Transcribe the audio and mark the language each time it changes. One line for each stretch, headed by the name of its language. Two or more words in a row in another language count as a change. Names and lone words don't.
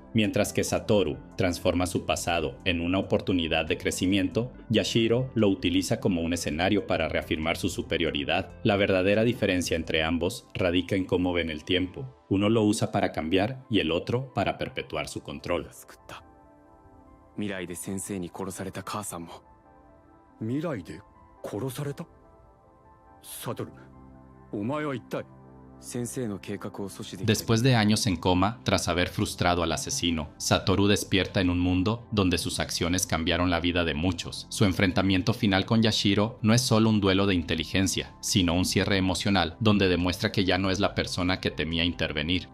Spanish: Mientras que Satoru transforma su pasado en una oportunidad de crecimiento, Yashiro lo utiliza como un escenario para reafirmar su superioridad. La verdadera diferencia entre ambos radica en cómo ven el tiempo. Uno lo usa para cambiar y el otro para perpetuar su control.
Japanese: 未来で先生に殺された母さんも。未来で殺された？サトル、お前は一体。
Spanish: Después de años en coma, tras haber frustrado al asesino, Satoru despierta en un mundo donde sus acciones cambiaron la vida de muchos. Su enfrentamiento final con Yashiro no es solo un duelo de inteligencia, sino un cierre emocional donde demuestra que ya no es la persona que temía intervenir.